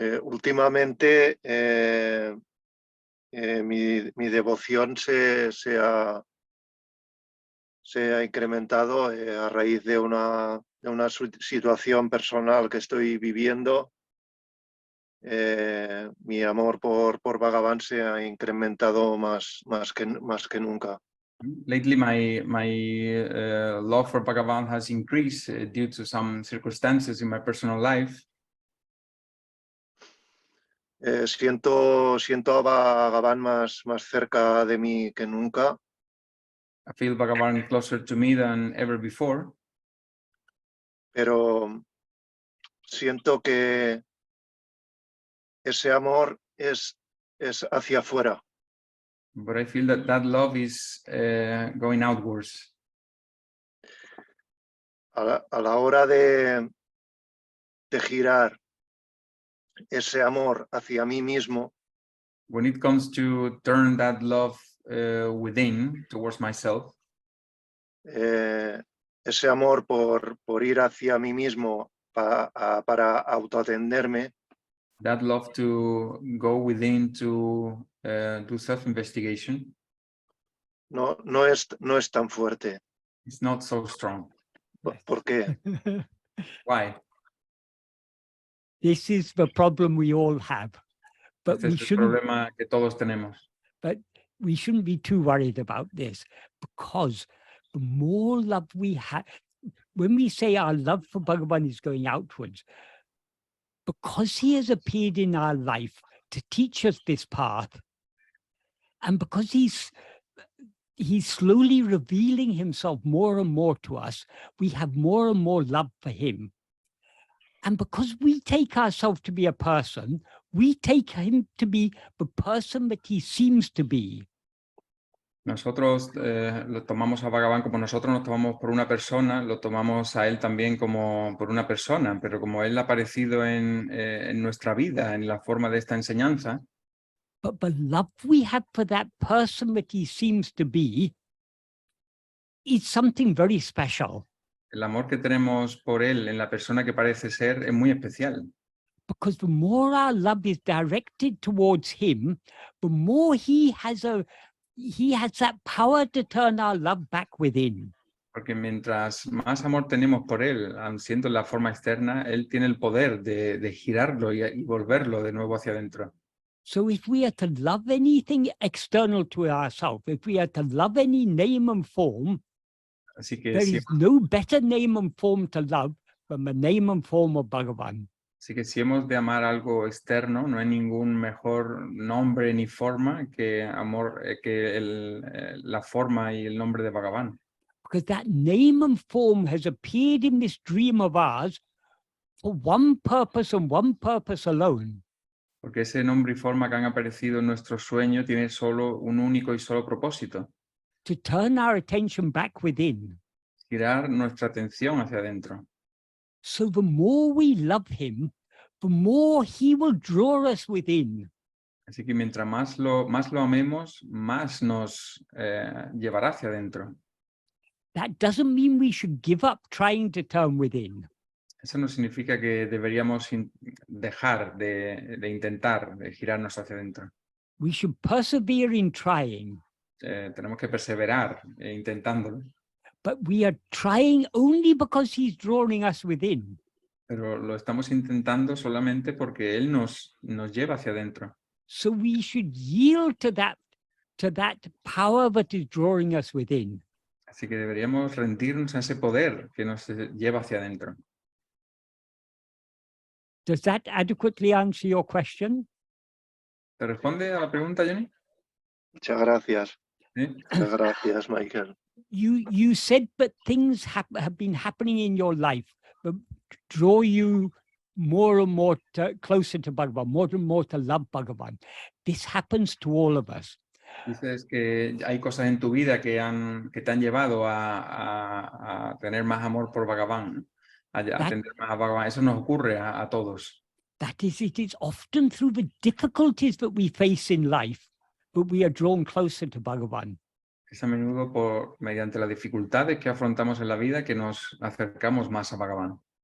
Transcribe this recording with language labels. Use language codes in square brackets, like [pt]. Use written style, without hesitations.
[es] Últimamente mi devoción se ha incrementado a raíz de una situación personal que estoy viviendo. Mi amor por Bhagavan se ha incrementado más que nunca. [en] Lately, my love for Bhagavan has increased due to some circumstances in my personal life. [es] Siento a Bhagavan más cerca de mí que nunca. [en] I feel Bhagavan closer to me than ever before. [es] Pero siento que ese amor es hacia afuera. [en] But I feel that love is going outwards. [es] A la hora de girar ese amor hacia mí mismo, [en] When it comes to turn that love within, towards myself, [es] ese amor por ir hacia mí mismo para autoatenderme, [en] that love to go within to do self-investigation, [es] no es tan fuerte. [en] it's not so strong. [es] ¿Por qué? [en] Why? This is the problem we all have. But [es] Este [en] we [es] es el [en] shouldn't, [es] problema que todos tenemos. [en] but we shouldn't be too worried about this, because the more love we have, when we say our love for Bhagavan is going outwards, because he has appeared in our life to teach us this path, and because he's slowly revealing himself more and more to us, we have more and more love for him. And because we take ourselves to be a person, we take him to be the person that he seems to be. [es] Nosotros lo tomamos a Bhagavan como nosotros nos tomamos por una persona, lo tomamos a él también como por una persona, pero como él ha aparecido en nuestra vida, en la forma de esta enseñanza, [en] But the love we have for that person that he seems to be is something very special. [es] El amor que tenemos por él en la persona que parece ser es muy especial. [en] Because the more our love is directed towards him, the more he has that power to turn our love back within. [es] Porque mientras más amor tenemos por él, siendo la forma externa, él tiene el poder de girarlo y volverlo de nuevo hacia adentro. [en] So if we are to love anything external to ourselves, if we are to love any name and form, [es] Así que, [en] there is no better name and form to love than the name and form of Bhagavan. [es] Así que si hemos de amar algo externo, no hay ningún mejor nombre ni forma que amor, la forma y el nombre de Bhagavan. [en] Because that name and form has appeared in this dream of ours for one purpose and one purpose alone. [es] Porque ese nombre y forma que han aparecido en nuestro sueño tiene solo un único y solo propósito: [en] To turn our attention back within. [es] girar nuestra atención hacia adentro. [en] So the more we love him, the more he will draw us within. [es] Así que mientras más lo amemos, más nos llevará hacia adentro. [en] That doesn't mean we should give up trying to turn within. [es] Eso no significa que deberíamos dejar de intentar de girarnos hacia adentro. [en] We should persevere in trying. [es] Tenemos que perseverar intentándolo. [en] But we are trying only because he's drawing us within. [es] Pero lo estamos intentando solamente porque él nos lleva hacia adentro. [en] So we should yield to that power that is drawing us within. [es] Así que deberíamos rendirnos a ese poder que nos lleva hacia adentro. [en] Does that adequately answer your question? [es] ¿Te responde a la pregunta, Johnny? Muchas gracias. ¿Sí? Muchas gracias, Michael. [en] You said that things have been happening in your life that draw you more and more closer to Bhagavan, more and more to love Bhagavan. This happens to all of us. [es] Dices que hay cosas en tu vida que te han llevado a tener más amor por Bhagavan, ¿no? A atender más a Bhagavan. Eso nos ocurre a todos. [en] That is, it is often through the difficulties that we face in life that we are drawn closer to Bhagavan. [es] Es a menudo mediante las dificultades que afrontamos en la vida que nos acercamos más a Bhagavan.